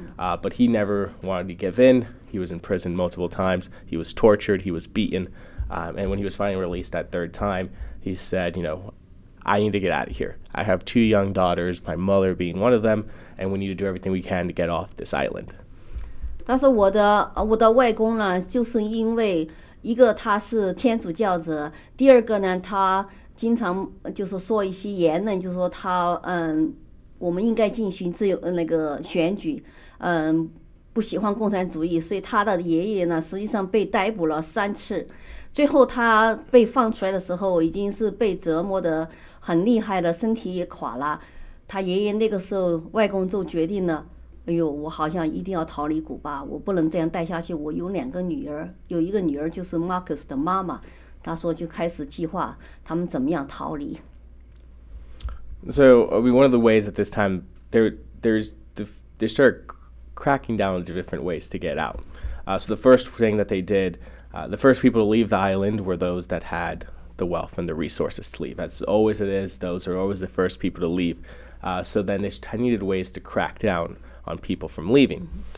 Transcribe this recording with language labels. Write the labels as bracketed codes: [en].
[en] But he never wanted to give in. He was in prison multiple times. He was tortured. He was beaten. And when he was finally released that 3rd time, he said, I need to get out of here. I have 2 young daughters, my mother being one of them, and we need to do everything we can to get off this island. [zh] 但是我的外公呢，就是因为一个他是天主教者，第二个呢，他经常就是说一些言论，就是说他我们应该进行自由那个选举，不喜欢共产主义，所以他的爷爷呢，实际上被逮捕了3次。最后他被放出来的时候，已经是被折磨得很厉害了，身体也垮了。他爷爷那个时候，外公就决定了，哎呦，我好像一定要逃离古巴，我不能这样待下去。我有2个女儿，有一个女儿就是马克斯的妈妈，他说就开始计划他们怎么样逃离。 [en] So one of the ways at this time they start cracking down into different ways to get out. So the first thing that they did. The first people to leave the island were those that had the wealth and the resources to leave. That's always it is. Those are always the first people to leave. So then they needed ways to crack down on people from leaving.